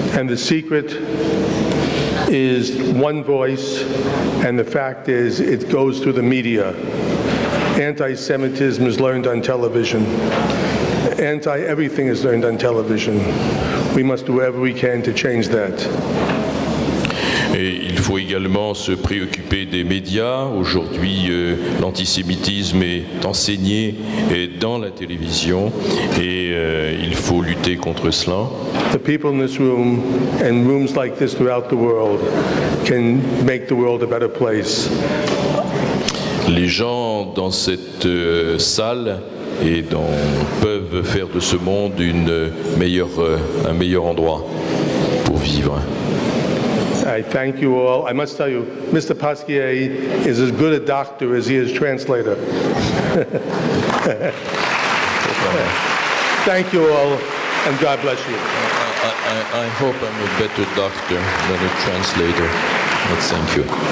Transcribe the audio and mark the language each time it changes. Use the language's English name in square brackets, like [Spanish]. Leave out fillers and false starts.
[English] And the secret is one voice, and the fact is it goes through the media. Anti-Semitism is learned on television. Anti-everything is learned on television. We must do whatever we can to change that. [French] Et il faut également se préoccuper des médias. Aujourd'hui, l'antisémitisme est enseigné dans la télévision et il faut lutter contre cela. [English] The people in this room and rooms like this throughout the world can make the world a better place. [French] Les gens dans cette salle peuvent faire de ce monde un meilleur endroit pour vivre. [English] I thank you all. I must tell you, Mr. Pasquier is as good a doctor as he is translator. Thank you all, and God bless you. I hope I'm a better doctor than a translator, but thank you.